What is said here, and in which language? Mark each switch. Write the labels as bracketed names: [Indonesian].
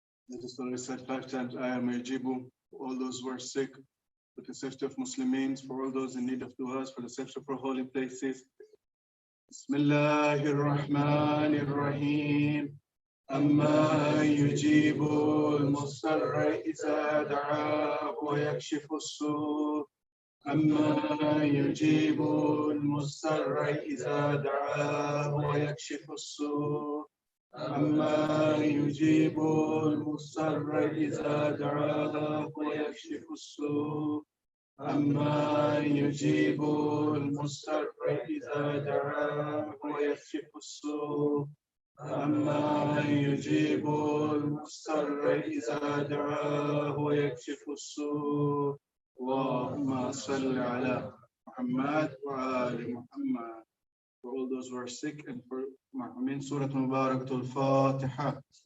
[English] Let us all recite 5 times Ayah Majibu for all those who are sick, for the safety of Muslims, for all those in need of du'as, for the safety of our holy places. [Arabic] Bismillahir Rahmanir Rahim. أما يجيب المضطر إذا دعاه ويكشف السوء أما يجيب المضطر إذا دعاه ويكشف السوء أما يجيب المضطر إذا دعاه ويكشف السوء أما يجيب المضطر إذا دعاه ويكشف السوء أما يجيب المضطر إذا دعاه ويكشف السوء اللهم صل على محمد وآل محمد. [English] For all those who are sick and for Muhammad, Surah Mubarakatul Fatiha.